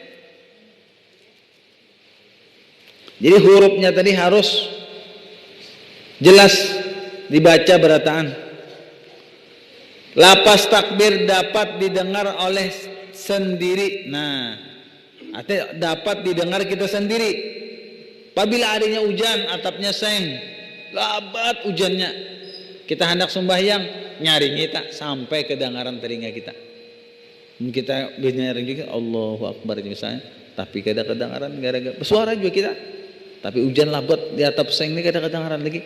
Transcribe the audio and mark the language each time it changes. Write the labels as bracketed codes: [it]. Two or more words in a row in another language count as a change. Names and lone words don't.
[bjn] Jadi hurufnya tadi harus jelas dibaca berataan. Lapas takbir dapat didengar oleh sendiri. [id] Nah, artinya dapat didengar kita sendiri. Apabila adanya hujan, atapnya seng, [bjn] labat hujannya. [id] Kita hendak sembahyang, nyaring kita sampai kedengaran telinga kita. [bjn] Kita nyaring juga [ar] الله أكبر [bjn] misalnya, tapi kada kedengaran gara-gara bersuara juga kita. Tapi hujan labat di atap seng ini kada kedengaran lagi.